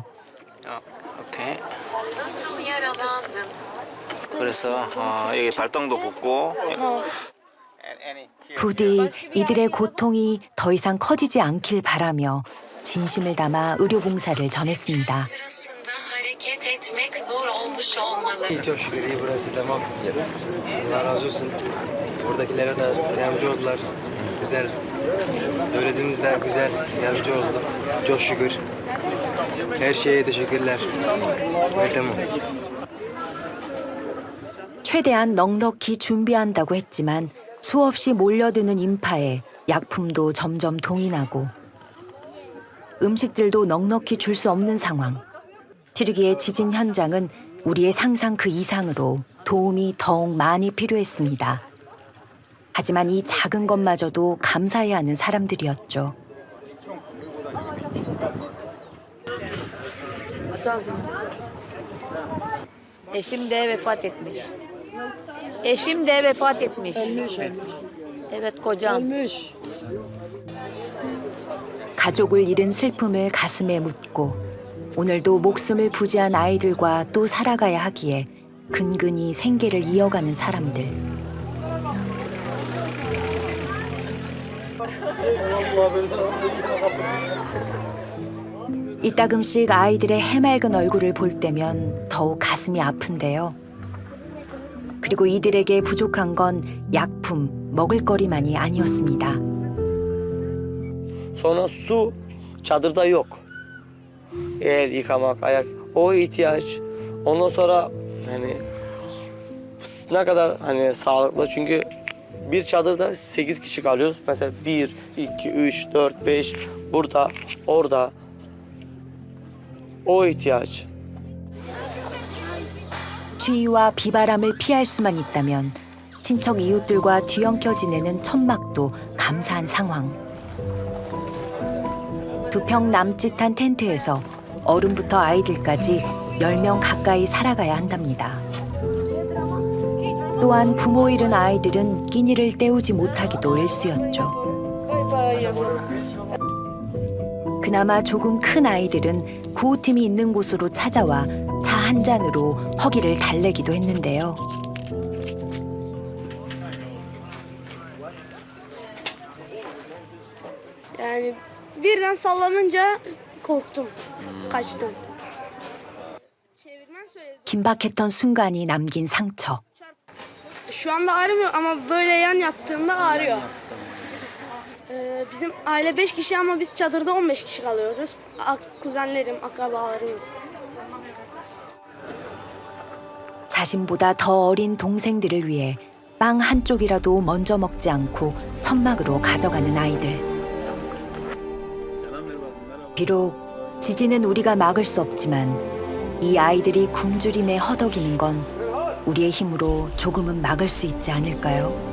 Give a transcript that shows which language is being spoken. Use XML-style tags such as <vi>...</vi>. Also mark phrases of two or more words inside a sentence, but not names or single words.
<ko>오케이. 그래서 여기 발등도 붓고. 부디 이들의 고통이 더 이상 커지지 않길 바라며 진심을 담아 의료봉사를 전했습니다.</ko> <tr>Çok şükür iyi burası tamam. Allah razı olsun. Buradakilere de yardımcı oldular. Güzel. Devletimiz de güzel yardımcı oldu. Çok şükür. Her şeye teşekkürler. tamam.</tr> <ko>최대한 넉넉히 준비한다고 했지만 수없이 몰려드는 인파에 약품도 점점 동이 나고 음식들도 넉넉히 줄 수 없는 상황. 지르기의 지진 현장은 우리의 상상 그 이상으로 도움이 더욱 많이 필요했습니다. 하지만 이 작은 것마저도 감사해야 하는 사람들이었죠.</ko> <tr>Eşim de vefat etmiş. Eşim de vefat etmiş. Evet kocam.</tr> <ko>가족을 잃은 슬픔을 가슴에 묻고 오늘도 목숨을 부지한 아이들과 또 살아가야 하기에 근근히 생계를 이어가는 사람들. 이따금씩 아이들의 해맑은 얼굴을 볼 때면 더욱 가슴이 아픈데요. 그리고 이들에게 부족한 건 약품, 먹을거리만이 아니었습니다.</ko> <tr>Sonra su çadırda yok. El yıkamak, ayak o ihtiyaç. Ondan sonra hani ne kadar hani sağlıklı çünkü bir çadırda 8 kişi kalıyoruz. Mesela 1, 2, 3, 4, 5 burada, orada. O ihtiyaç.</tr> <ko>추위와 비바람을 피할 수만 있다면 친척 이웃들과 뒤엉켜 지내는 천막도 감사한 상황. 2평 남짓한 텐트에서 어른부터 아이들까지 10명 가까이 살아가야 한답니다. 또한 부모 잃은 아이들은 끼니를 때우지 못하기도 일쑤였죠. 그나마 조금 큰 아이들은 구호팀이 있는 곳으로 찾아와 차 한 잔으로 허기를 달래기도 했는데요.</ko> <tr>Yani birden sallanınca korktum. Kaçtım.</tr> <ko>긴박했던 순간이 남긴 상처.</ko> <tr>Şu anda ağrımıyor ama böyle yan yattığımda ağrıyor. Bizim aile 5 kişi ama biz çadırda 15 kişi kalıyoruz. Kuzenlerim, akrabalarımız.</tr> <ko>자신보다 더 어린 동생들을 위해 빵 한 쪽이라도 먼저 먹지 않고 천막으로 가져가는 아이들. 비록 지진은 우리가 막을 수 없지만 이 아이들이 굶주림에 허덕이는 건 우리의 힘으로 조금은 막을 수 있지 않을까요?</ko>